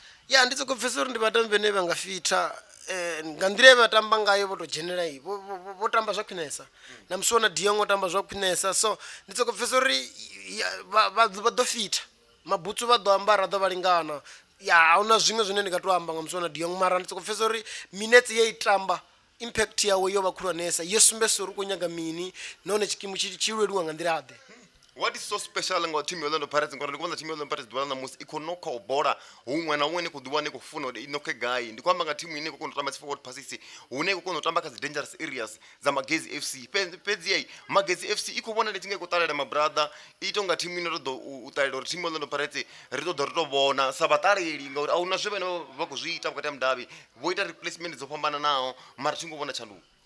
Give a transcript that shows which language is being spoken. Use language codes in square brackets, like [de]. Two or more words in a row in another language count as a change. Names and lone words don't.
[ve] ya ndi soko pfesa uri ndi vhatambi vhane vha nga fitha nga nḓila ye vha tamba ngayo vho to dzhenela iyi vho tamba zwa khwinesa na musiwana De Jong o tamba zwa khwinesa so ndi soko pfesa uri vha ḓo fitha mabutsu vha ḓo ambara ḓo vha lingana ya ahuna zwiṅwe zwine ndi nga to amba nga musiwana De Jong mara ndi soko pfesa uri minutes ye i tamba impact yawe yo vha khulwanesa yo sumbesa uri u khou nyaga mini nahone tshikimu tshi lweliwa nga nḓila ḓe. [en] What is so special [ve] nga team ya Orlando Pirates ngori ndi kuona team ya Orlando Pirates ḓuvha na musi i khou nokha u bola huṅwe na huṅwe ni khou ḓiwana ni khou funa uri i nokhe gai ndi khou amba nga team ine khou kona u tamba dzi [en] forward passes [ve] hune khou kona u tamba kha dzi [en] dangerous areas [ve] dza Magesi FC fhedzi Magesi FC i khou vhona ndi tshi nga khou ṱalela ma brother i tonga team ine ro ḓo u ṱalela uri team ya Orlando Pirates ri ḓo ri to vhona sa vhaṱaleli ngauri ahuna zwe vhane vha khou zwi ita vhukati ha mudavhi vho ita replacement dzo fhambananaho mara thi ngo vhona tshanduko